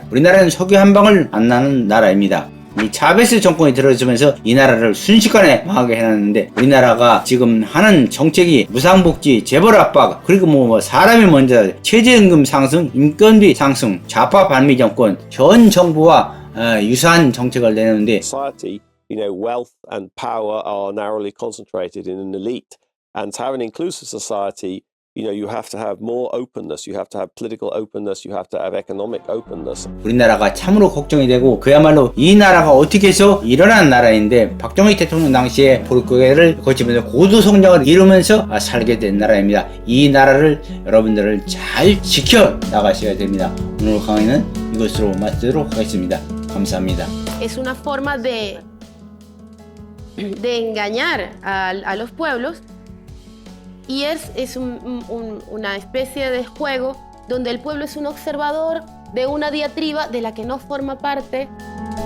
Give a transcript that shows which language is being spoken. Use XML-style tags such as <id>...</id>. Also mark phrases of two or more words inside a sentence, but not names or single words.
<ko>우리나라는 석유 한 방울 안 나는 나라입니다. 이 차베스 정권이 들어서면서 이 나라를 순식간에 망하게 해놨는데, 우리나라가 지금 하는 정책이 무상복지, 재벌 압박, 그리고 뭐 사람이 먼저 최저임금 상승, 인건비 상승, 좌파 반미 정권, 현 정부와 유사한 정책을 내놓는데,</ko> <en>society, wealth and power are narrowly concentrated in an elite. And to have an inclusive society, you have to have more openness, you have to have political openness, you have to have economic openness.</en> <ko>우리나라가 참으로 걱정이 되고, 그야말로 이 나라가 어떻게 해서 일어난 나라인데, 박정희 대통령 당시에 볼거리를 거치면서 고도 성장을 이루면서 살게 된 나라입니다. 이 나라를 여러분들을 잘 지켜 나가셔야 됩니다. 오늘 강의는 이것으로 마치도록 하겠습니다. 감사합니다.</ko> <es>Es una forma de engañar a los pueblos y es una especie de juego donde el pueblo es un observador de una diatriba de la que no forma parte.</es>